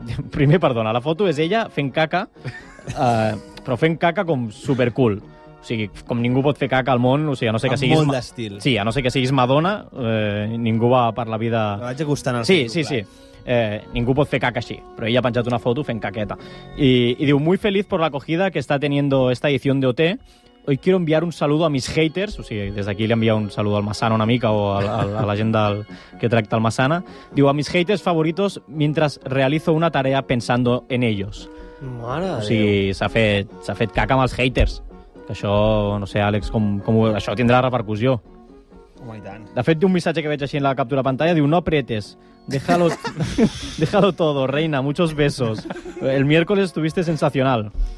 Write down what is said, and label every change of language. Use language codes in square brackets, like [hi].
[ca] primer, perdona, la foto és ella fent caca, però fent caca com supercool. O sigui, com ningú pot fer caca al món, o sigui, a no ser que siguis... Amb molt d'estil. Sí, a no ser que siguis Madonna, ningú va per la vida... Me vaig acostant al Sí. Ningú pot fer caca així, però ella ha penjat una foto fent caqueta. [es] Y [ca] diu, [es] muy feliz por la acogida que está teniendo esta edición de OT. Hoy quiero enviar un saludo a mis haters, [ca] o sigui, des d'aquí li envia un saludo al Massana una mica o a la gent que tracta el Massana. Diu, [es] a mis haters favoritos mientras realizo una tarea pensando en ellos. [ca] Mare de O sigui, s'ha fet caca amb els haters. Que això, no sé, Àlex, com això tindrà repercussió. Home, i tant. De fet, té un missatge que veig així en la captura de pantalla, diu, [es] no apretes, déjalo todo, reina, muchos besos. El miércoles estuviste sensacional.